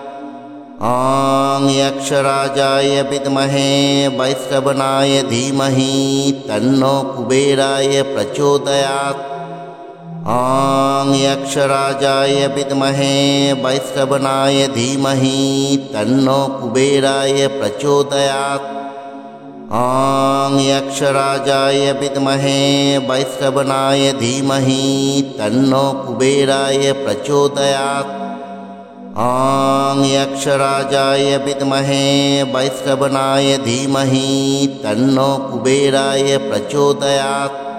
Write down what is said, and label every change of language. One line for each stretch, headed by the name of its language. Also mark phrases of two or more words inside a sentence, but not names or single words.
Sanskrit: অং যক্ষরাজায় বিদ্মহে বৈশ্রবণায় ধীমহি তন্নো কুবেরায় প্রচোদয়াৎ। অং যক্ষরাজায় বিদ্মহে বৈশ্রবণায় ধীমহি তন্নো কুবেরায় প্রচোদয়াৎ। ॐ यक्षराजाय विद्महे वैश्रवणाय धीमहि तन्नो कुबेराय प्रचोदयात्। ॐ यक्षराजाय विद्महे वैश्रवणाय धीमहि तन्नो कुबेराय प्रचोदयात्।